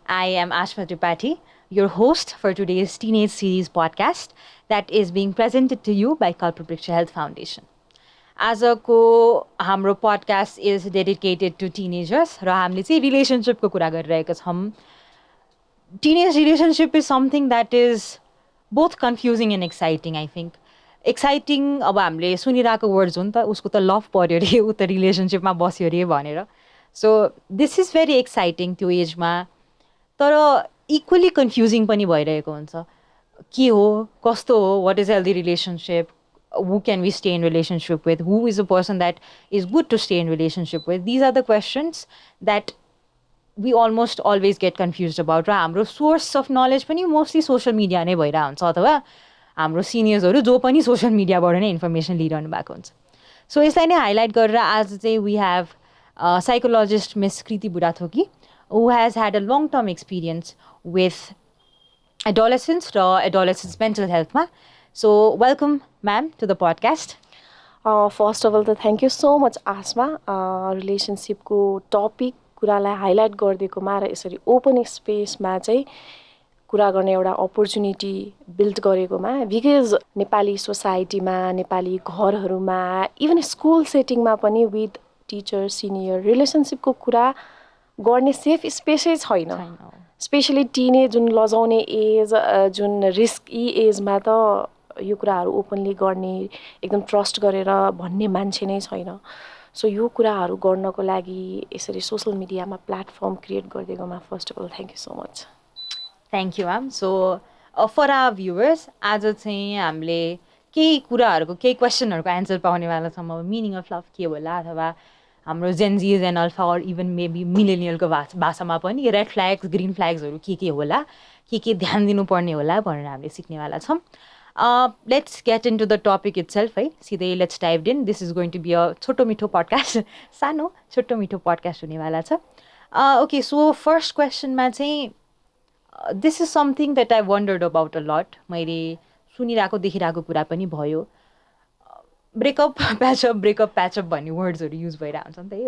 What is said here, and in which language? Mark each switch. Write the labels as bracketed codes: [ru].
[en] I am Aashma Tripathi, your host for today's Teenage Series podcast that is being presented to you by Kalpabriksha Health Foundation. [ne] आजको हाम्रो [en] podcast is dedicated to teenagers [ne] र हामीले चाहिँ रिलेसनसिपको कुरा गरिरहेका छौँ. [en] Teenage relationship is something that is both confusing and exciting, I think. [ne] Exciting अब हामीले सुनिरहेको वर्ड्स हो नि त, उसको त लभ पर्यो अरे, ऊ त रिलेसनसिपमा बस्यो अरे भनेर. So this is very exciting त्यो एजमा. तर इक्वली कन्फ्युजिङ पनि भइरहेको हुन्छ. के हो, कस्तो हो, [en] What is healthy relationship, who can we stay in relationship with, who is a person that is good to stay in relationship with. These are the questions that we almost always get confuse about. [ne] र हाम्रो source of knowledge पनि mostly social media नै भइरहेको हुन्छ, अथवा हाम्रो सिनियर्सहरू जो पनि सोसियल मिडियाबाट नै इन्फर्मेसन लिइरहनु भएको हुन्छ. सो यसलाई नै हाइलाइट गरेर आज चाहिँ [en] We have psychologist Miss Kreeti Budhathoki, who has had a long-term experience with adolescents or adolescents' mental health. So, welcome, ma'am, to the podcast. First of all, thank you so much, Aashma. [ne] Relationship को topic कुरालाई highlight गरिदिएकोमा र यसरी open spaceमा चाहिँ कुरा गर्ने एउटा opportunity build गरेकोमा. Because Nepali सोसाइटीमा, नेपाली घरहरूमा, इभन स्कुल सेटिङमा पनि विथ टिचर सिनियर रिलेसनसिपको कुरा गर्ने सेफ स्पेसै छैन. स्पेसली टिनेज जुन लजाउने एज, जुन रिस्की एजमा त यो कुराहरू ओपनली गर्ने, एकदम ट्रस्ट गरेर भन्ने मान्छे नै छैन. सो यो कुराहरू गर्नको लागि यसरी सोसियल मिडियामा platform create गरिदिएकोमा [en] First of all thank you so much. Thank you ma'am. [ne] So for our viewers, आज चाहिँ हामीले केही कुराहरूको, केही क्वेसनहरूको एन्सर पाउनेवाला छौँ. अब मिनिङ अफ लभ के होला, अथवा हाम्रो जेनजिज एन्ड अल्फा और इभन मेबी मिलेनियलको भाषामा पनि रेड फ्ल्याग्स, ग्रिन फ्ल्याग्सहरू के होला, के ध्यान दिनुपर्ने होला भनेर हामीले सिक्नेवाला छौँ. [en] Let's get into the topic itself है. सिधै let's dive in. This is going to be a [ne] छोटो मिठो पडकास्ट, सानो छोटो मिठो पडकास्ट हुनेवाला छ. [en] Okay, so first क्वेसनमा चाहिँ this is something that I wondered about a lot. [ne] मैले सुनिरहेको देखिरहेको कुरा पनि भयो. ब्रेकअप प्याचअप भन्ने वर्ड्सहरू युज भइरहेको हुन्छ नि त है.